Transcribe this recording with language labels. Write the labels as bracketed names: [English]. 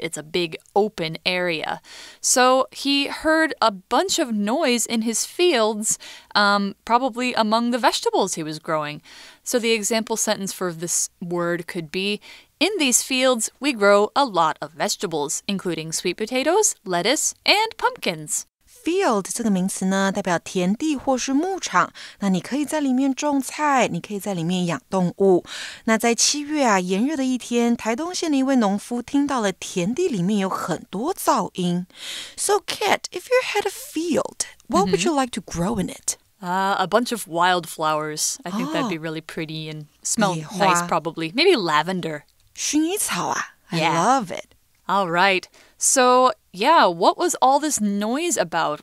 [English] It's a big open area. So he heard a bunch of noise in his fields, probably among the vegetables he was growing. So the example sentence for this word could be, in these fields, we grow a lot of vegetables, including sweet potatoes, lettuce, and pumpkins. [Chinese] Field 这个名词呢，代表田地或是牧场。那你可以在里面种菜，你可以在里面养动物。那在7月啊，炎热的一天，台东县的一位农夫听到了田地里面有很多噪音。 [English] So, Kat, if you had a field, what would you like to grow in it? A bunch of wildflowers. I think that'd be really pretty and smell [Chinese] 野花。 [English] nice probably. Maybe lavender. [Chinese] 薰衣草啊 I [English] Yeah. love it. All right. So, yeah, what was all this noise about?